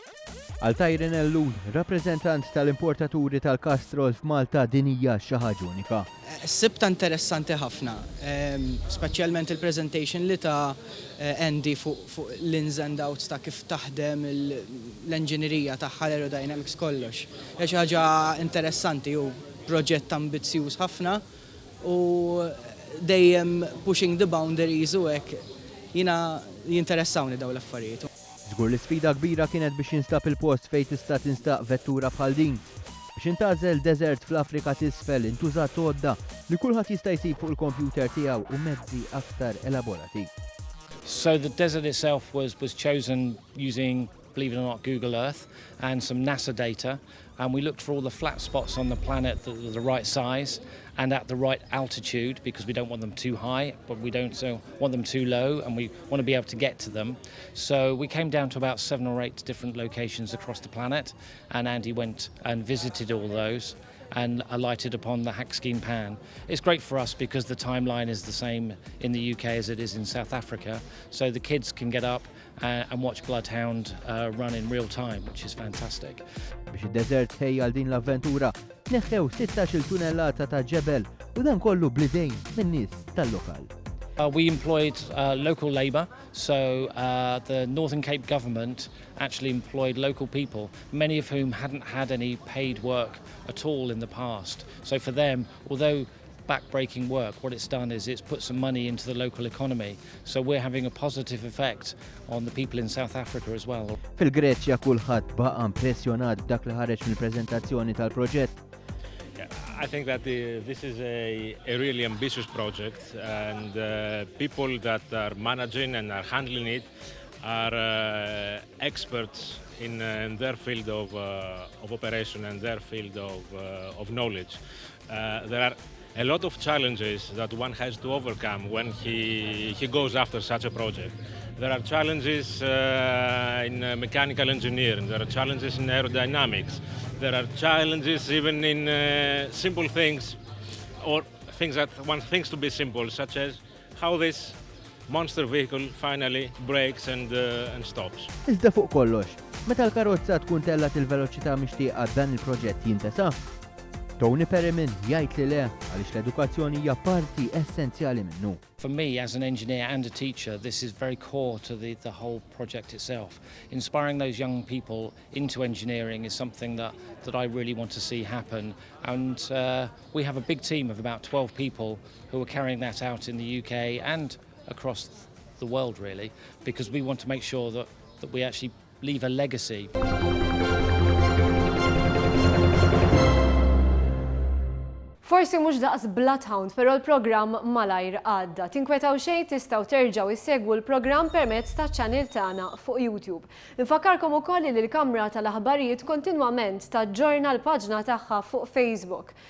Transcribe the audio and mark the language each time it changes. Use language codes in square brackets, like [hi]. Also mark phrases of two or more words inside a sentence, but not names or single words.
[mt] Għal Ellul, rappreżentant tal-importaturi tal-kastrol f'Malta din hija xi ħaġa unika. Sibta interessanti ħafna, speċjalment il-presentation li ta' Andy fuq l- [en] ins and outs [mt] ta' kif taħdem l-enġinerija tagħha l-aerodynamics kollox. Hija xi ħaġa interessanti u proġett ambizzjuż ħafna u dejjem [en] pushing the boundaries [mt] u hekk jiena jinteressawni dawn l-affarijiet. Żgur l-isfida kbira kienet biex jinstab il-post fejn tista' tinstaq vettura bħal din. Biex intażel deżert fl-Afrika t'isfel intużat għodda li kulħadd jista' jsib fuq il-kompjuter tiegħu u mezzi aktar elaborati. [en] So the desert itself was chosen using, believe it or not, Google Earth and some NASA data, and we looked for all the flat spots on the planet that were the right size and at the right altitude, because we don't want them too high, but we don't want them too low, and we want to be able to get to them. So we came down to about 7 or 8 different locations across the planet, and Andy went and visited all those and alighted upon the Hakskeen Pan. It's great for us because the timeline is the same in the UK as it is in South Africa, so the kids can get up and watch Bloodhound run in real time, which is fantastic. [mt] Biex id-deżert ħejja għal din l-avventura, neħħew 16 tunellata ta' ġebel u dan kollu blidejn min-nies tal-lokal. [en] We employed local labour, so the Northern Cape government actually employed local people, many of whom hadn't had any paid work at all in the past. So for them, although back-breaking work, what it's done is it's put some money into the local economy. So we're having a positive effect on the people in South Africa as well. [mt] Fil-Greċja kulħadd baqa' impressjonat b'dak li ħareġ mill-preżentazzjoni tal-proġett. [en] I think that this is a really ambitious project, and people that are managing and are handling it are experts in their field of operation and their field of knowledge. There are a lot of challenges that one has to overcome when he goes after such a project. There are challenges in mechanical engineering, there are challenges in aerodynamics, there are challenges even in simple things, or things that one thinks to be simple, such as how this monster vehicle finally brakes and stops. [mt] Iżda fuq kollox, meta l-karozza tkun tellat il-veloċità mixtieqa dan il-proġett jintesa', Tony Perriman jgħid li le għaliex l-edukazzjoni hija parti essenzjali minnu. [en] For me, as an engineer and a teacher, this is very core to the whole project itself. Inspiring those young people into engineering is something that I really want to see happen. And we have a big team of about 12 people who are carrying that out in the UK and across the world, really, because we want to make sure that we actually leave a legacy. [mt] Forsi mhux daqs Bloodhound, però l-programm malajr għadda. Tinkwetaw xejn tistgħu terġgħu issegwu l-programm permezz taċ-channel tagħna fuq YouTube. Infakkarkom ukoll li l-Kamra tal-Aħbarijiet kontinwament taġġorna l-paġna tagħha fuq Facebook.